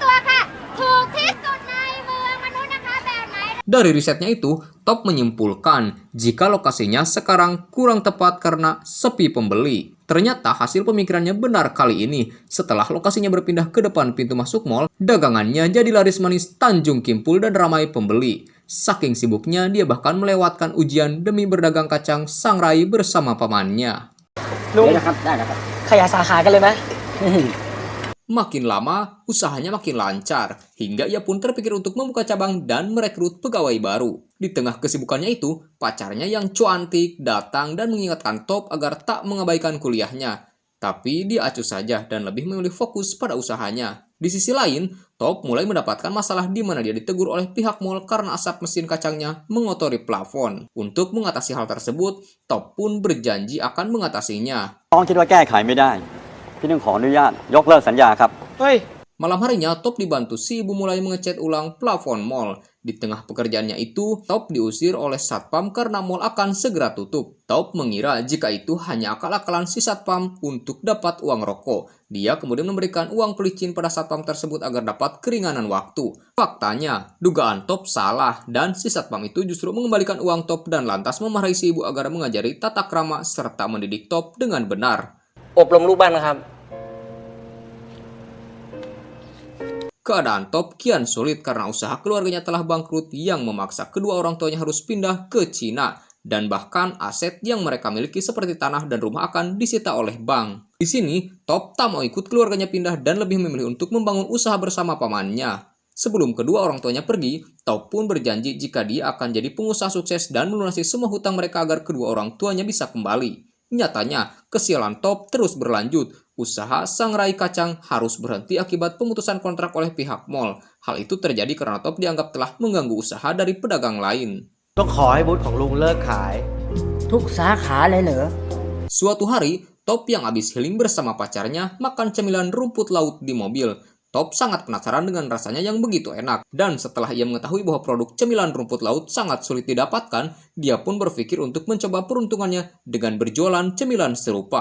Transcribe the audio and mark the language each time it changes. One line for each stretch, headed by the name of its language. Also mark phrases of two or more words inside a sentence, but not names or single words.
Indonesian: Dari risetnya itu, Top menyimpulkan jika lokasinya sekarang kurang tepat karena sepi pembeli. Ternyata hasil pemikirannya benar kali ini. Setelah lokasinya berpindah ke depan pintu masuk mall, dagangannya jadi laris manis Tanjung Kimpul dan ramai pembeli. Saking sibuknya, dia bahkan melewatkan ujian demi berdagang kacang sangrai bersama pamannya.
Thai: ลุง ได้นะครับ ได้นะครับ ขยายสาขากันเลยไหม
Indonesian: Makin lama, usahanya makin lancar, hingga ia pun terpikir untuk membuka cabang dan merekrut pegawai baru. Di tengah kesibukannya itu, pacarnya yang cuantik datang dan mengingatkan Top agar tak mengabaikan kuliahnya. Tapi dia acuh saja dan lebih memilih fokus pada usahanya. Di sisi lain, Top mulai mendapatkan masalah di mana dia ditegur oleh pihak mall karena asap mesin kacangnya mengotori plafon. Untuk mengatasi hal tersebut, Top pun berjanji akan mengatasinya.
Thai: ต้องคิดว่าแก้ไขไม่ได้ พี่ต้องขออนุญาตยกเลิกสัญญาครับ เฮ้ย
Indonesian: Malam harinya, Top dibantu si ibu mulai mengecat ulang plafon mall. Di tengah pekerjaannya itu, Top diusir oleh satpam karena mall akan segera tutup. Top mengira jika itu hanya akal-akalan si satpam untuk dapat uang rokok. Dia kemudian memberikan uang pelicin pada satpam tersebut agar dapat keringanan waktu. Faktanya, dugaan Top salah dan si satpam itu justru mengembalikan uang Top dan lantas memarahi si ibu agar mengajari tata krama serta mendidik Top dengan benar.
Thai: อบรมลูกบ้านนะครับ
Indonesian: Keadaan Top kian sulit karena usaha keluarganya telah bangkrut yang memaksa kedua orang tuanya harus pindah ke Cina. Dan bahkan aset yang mereka miliki seperti tanah dan rumah akan disita oleh bank. Di sini, Top tak mau ikut keluarganya pindah dan lebih memilih untuk membangun usaha bersama pamannya. Sebelum kedua orang tuanya pergi, Top pun berjanji jika dia akan jadi pengusaha sukses dan melunasi semua hutang mereka agar kedua orang tuanya bisa kembali. Nyatanya, kesialan Top terus berlanjut. Usaha sangrai kacang harus berhenti akibat pemutusan kontrak oleh pihak mall. Hal itu terjadi karena Top dianggap telah mengganggu usaha dari pedagang lain.
Thai: ต้องขอให้บูธของลุงเลิกขาย ทุกสาขาเลยเหรอ
Indonesian: Suatu hari, Top yang habis healing bersama pacarnya makan cemilan rumput laut di mobil. Top sangat penasaran dengan rasanya yang begitu enak. Dan setelah ia mengetahui bahwa produk cemilan rumput laut sangat sulit didapatkan, dia pun berpikir untuk mencoba peruntungannya dengan berjualan cemilan serupa.